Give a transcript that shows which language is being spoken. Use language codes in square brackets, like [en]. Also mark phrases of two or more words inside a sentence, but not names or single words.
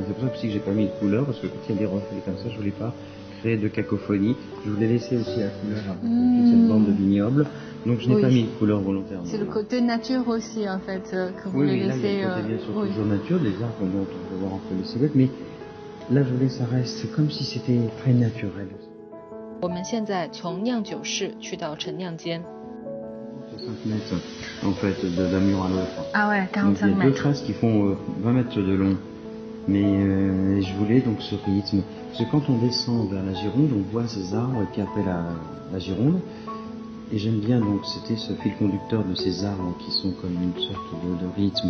[fr] C'est pour ça aussi que j'ai pas mis de couleur, parce que quand il y a des reflets comme ça, je voulais pas créer de cacophonie. Je voulais laisser aussi la couleur avec toute cette bande de vignoble, donc je n'ai pas mis de couleur volontairement. C'est le côté nature aussi en fait que vous voulez laisser. Là, il y a le côté bien sûr toujours nature, des arbres dont on peut voir un peu les silhouettes, mais là je voulais que ça reste comme si c'était très naturel. [zh] 我们现在从酿酒室去到陈酿间。 [fr] 5 mètres en fait d'un mur à l'autre. Ah ouais, 45 donc, il y a mètres. deux traces qui font 20 mètres de long. Mais je voulais donc ce rythme. Parce que quand on descend vers la Gironde, on voit ces arbres et puis après la Gironde. Et j'aime bien donc c'était ce fil conducteur de ces arbres qui sont comme une sorte de rythme.